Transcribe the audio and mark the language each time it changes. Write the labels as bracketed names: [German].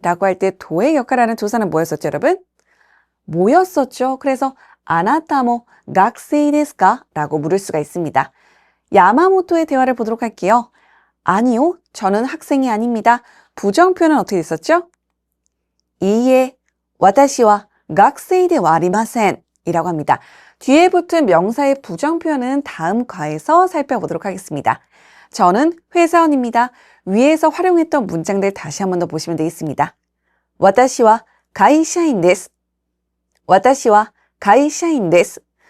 [Korean] 라고 할 때 도의 역할하는 조사는 뭐였었죠, 여러분? 뭐였었죠? 그래서 [Japanese] 아나타모 학생ですか? [Korean] 라고 물을 수가 있습니다. 야마모토의 대화를 보도록 할게요. 아니요, 저는 학생이 아닙니다. 부정 표현은 어떻게 됐었죠? [Japanese] 이에 私は学生ではありません [Korean] 이라고 합니다. 뒤에 붙은 명사의 부정 표현은 다음 과에서 살펴보도록 하겠습니다. 저는 회사원입니다. 위에서 활용했던 문장들 다시 한 번 더 보시면 되겠습니다. [Japanese] 私は会社員です.私は会社員です.